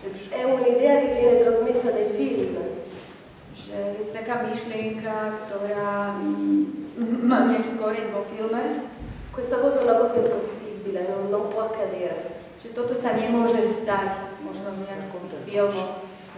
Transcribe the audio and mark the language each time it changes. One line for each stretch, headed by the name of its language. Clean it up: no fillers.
Italian: È un'idea che viene trasmessa dai film.
Slovak: Že je to taká myšlienka, ktorá má nejaký koreň vo filme.
Italian: Questa cosa è una cosa impossibile, non può accadere.
Slovak: Že toto sa nemôže stať, možno v nejakom filmu.